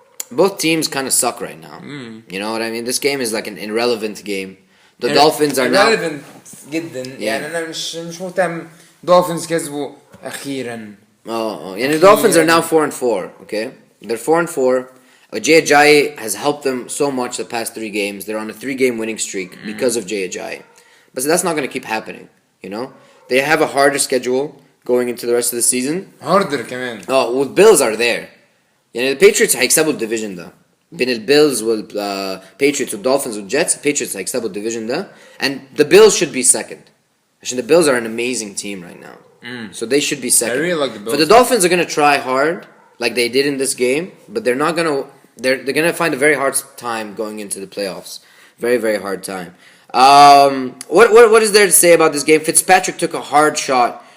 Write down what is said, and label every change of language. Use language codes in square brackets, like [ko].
[en] Both teams kind of suck right now. You know what I mean? This game is like an irrelevant game. The Dolphins are now [ar] irrelevant جدا. يعني أنا مش مهتم. Dolphins كسبوا أخيرا. [en] And the Dolphins are now 4-4. Okay, they're 4-4. Jay Ajayi has helped them so much the past 3 games. They're on a 3-game winning streak because of Jay Ajayi. But that's not going to keep happening. You know, they have a harder schedule going into the rest of the season. [ar] harder كمان. [en] Well, Bills are there. [ar] يعني the Patriots هيكسبوا الديفيجن ده. بين البيلز والباتريوتس والدولفينز والجيتس الباتريوتس هيكسبوا الديفيجن ده. [en] And the Bills should be second. Actually, the Bills are an amazing team right now. So they should be second. I really like the Bills. But the Dolphins are going to try hard like they did in this game, but they're not going to they're going to find a very hard time going into the playoffs. Very, very hard time. What is there to say about this game? Fitzpatrick took a hard shot.